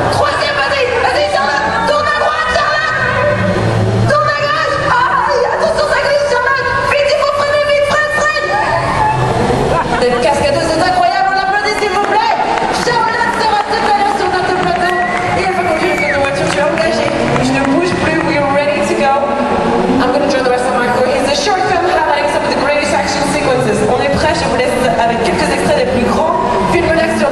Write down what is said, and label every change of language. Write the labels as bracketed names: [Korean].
[French] Troisième, vas-y, Charlotte! Tourne à droite, Charlotte! Tourne à gauche! Aïe, attention, ça glisse, Charlotte! Vite, il faut freiner, vite, freine! Cette cascadeuse est incroyable, on l'applaudit, s'il vous plaît! Charlotte sera tout à l'heure sur notre plateau et elle va conduire une voiture, je suis engagée. Je ne bouge plus, [English] we are ready to go. I'm going to join the rest of my crew. It's a short film highlighting some of the greatest action sequences. [French] On est prêt, je vous laisse avec quelques extraits des plus grands films d'action.